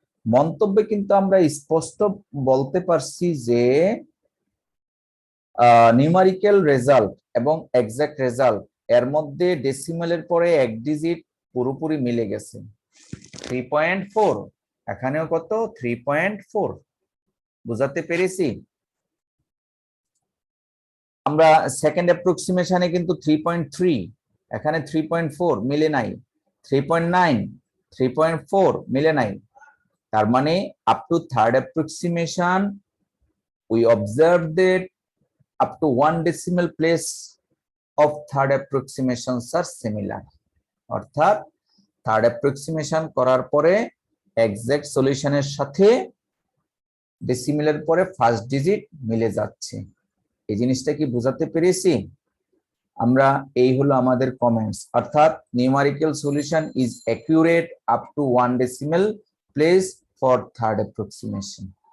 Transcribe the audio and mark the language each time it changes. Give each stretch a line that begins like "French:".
Bangla: মন্তব্যে কিন্তু আমরা স্পষ্ট বলতে পারছি যে নিউমারিক্যাল রেজাল্ট এবং এক্সাক্ট রেজাল্ট এর মধ্যে ডেসিমালের পরে এক ডিজিট পুরোপুরি মিলে গেছে, 3.4। এখানেও কত? 3.4। বুঝাতে পেরেছি? আমরা সেকেন্ড অ্যাপ্রক্সিমেশনে কিন্তু 3.3, এখানে 3.4 মিলে নাই, 3.9, 3.4 মিলে নাই। তার মানে
English: Up to third approximation we observed that up to 1 decimal place of third approximations are similar.
Bangla: অর্থাৎ থার্ড অ্যাপ্রক্সিমেশন করার পরে এক্সাক্ট সলিউশনের সাথে ডেসিমেলের পরে ফার্স্ট ডিজিট মিলে যাচ্ছে। এই জিনিসটা কি বোঝাতে পেরেছি? আমরা এই হলো আমাদের কমেন্টস, অর্থাৎ
English: Numerical solution is accurate up to 1 decimal place for third approximation।